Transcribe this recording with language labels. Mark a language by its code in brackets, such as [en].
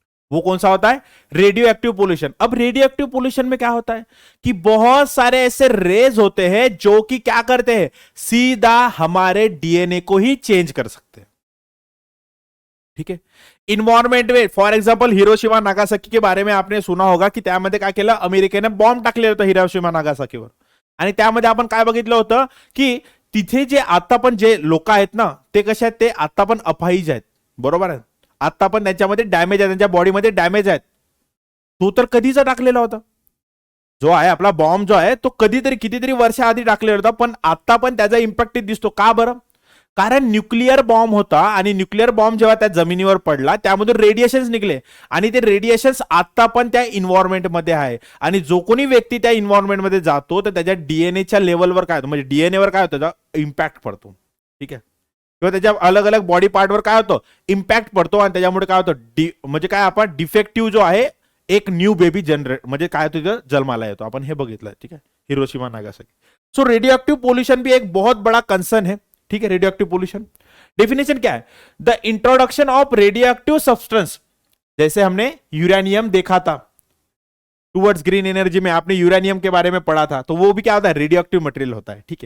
[hi] वो कौन सा होता है, रेडियो एक्टिव पोल्यूशन। अब रेडियो एक्टिव पोल्यूशन में क्या होता है कि बहुत सारे ऐसे रेज होते हैं जो कि क्या करते हैं, सीधा हमारे डीएनए को ही चेंज कर सकते हैं। ठीक है, इन्व्हायरमेंट में फॉर एक्झाम्पल हिरोशिमा नागासाकी के बारे में आपने सुना होगा [mr] की त्यामध्ये काय केलं, अमेरिकेने बॉम्ब टाकलेलं होतं हिरोशिमा नागासाकीवर। आणि त्यामध्ये आपण काय बघितलं होतं की तिथे जे आता पण जे लोक आहेत ना, ते कसे आहेत, ते आता पण अपाहिज आहेत, बरोबर आहे, आता पण त्यांच्यामध्ये डॅमेज आहे, त्यांच्या बॉडीमध्ये डॅमेज आहेत। तो तर कधीचा टाकलेला होता, जो आहे आपला बॉम्ब जो आहे तो कधीतरी कितीतरी वर्ष आधी टाकलेला होता, पण आता पण त्याचा इम्पॅक्ट दिसतो का बरं, कारण न्यूक्लिअर बॉम्ब होता आणि न्यूक्लिअर बॉम्ब जेव्हा त्या जमिनीवर पडला त्यामधून रेडिएशन्स निघले आणि ते रेडिएशन्स आता पण त्या इन्व्हायरमेंट मध्ये आहे। आणि जो कोणी व्यक्ती त्या इन्व्हायरमेंट मध्ये जातो तर त्याच्या डीएनएच्या लेवलवर काय होतं, म्हणजे डीएनए वर काय होतं, त्याचा इम्पॅक्ट पडतो। ठीक आहे, किंवा त्याच्या अलग अलग बॉडी पार्टवर काय होतं, इम्पॅक्ट पडतो, आणि त्याच्यामुळे काय होतं, म्हणजे काय आपण डिफेक्टिव्ह जो आहे एक न्यू बेबी जनरेट, म्हणजे काय होतं, जन्माला येतो। आपण हे बघितलं, [hi] ठीक है, [mr] Hiroshima Nagasaki. [hi] सो रेडियो एक्टिव पोल्यूशन भी एक बहुत बड़ा कंसर्न है। ठीक है, रेडियो एक्टिव पोल्यूशन डेफिनेशन क्या है, [en] the introduction of radioactive substance, [hi] जैसे हमने यूरेनियम देखा था टुवर्ड्स ग्रीन एनर्जी में, आपने यूरेनियम के बारे में पढ़ा था, तो वो भी क्या होता है, रेडियो एक्टिव मटेरियल होता है।